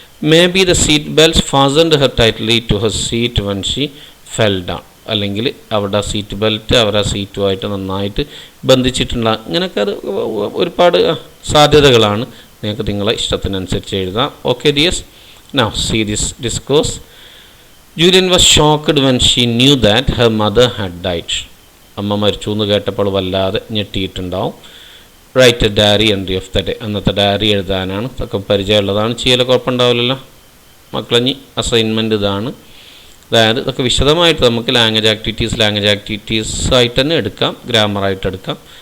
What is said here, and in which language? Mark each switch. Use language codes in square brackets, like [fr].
[en] may be the seat belts fastened her tightly to her seat when she fell down, [ml] അല്ലെങ്കിൽ അവരുടെ seat belt അവരുടെ സീറ്റുമായിട്ട് നന്നായിട്ട് ബന്ധിച്ചിട്ടുണ്ടാകും. ഇങ്ങനെയൊക്കെ അത് ഒരുപാട് സാധ്യതകളാണ്. നിങ്ങൾക്ക് നിങ്ങളെ ഇഷ്ടത്തിനനുസരിച്ച് എഴുതാം. [en] Okay dears, now see this discourse. Julian was shocked when she knew that her mother had died. [ml] അമ്മ മരിച്ചു എന്ന് കേട്ടപ്പോൾ വല്ലാതെ ഞെട്ടിയിട്ടുണ്ടാവും. [en] Write a diary entry of the day. [ml] അന്നത്തെ ഡയറി എഴുതാനാണ്. ഇതൊക്കെ പരിചയമുള്ളതാണ്, ചെയ്യൽ കുഴപ്പമുണ്ടാവില്ലല്ലോ മക്കളഞ്ഞി. അസൈൻമെൻറ്റ് ഇതാണ്. അതായത് ഇതൊക്കെ വിശദമായിട്ട് നമുക്ക് ലാംഗ്വേജ് ആക്ടിവിറ്റീസ് ആയിട്ട് തന്നെ എടുക്കാം, ഗ്രാമറായിട്ട് എടുക്കാം.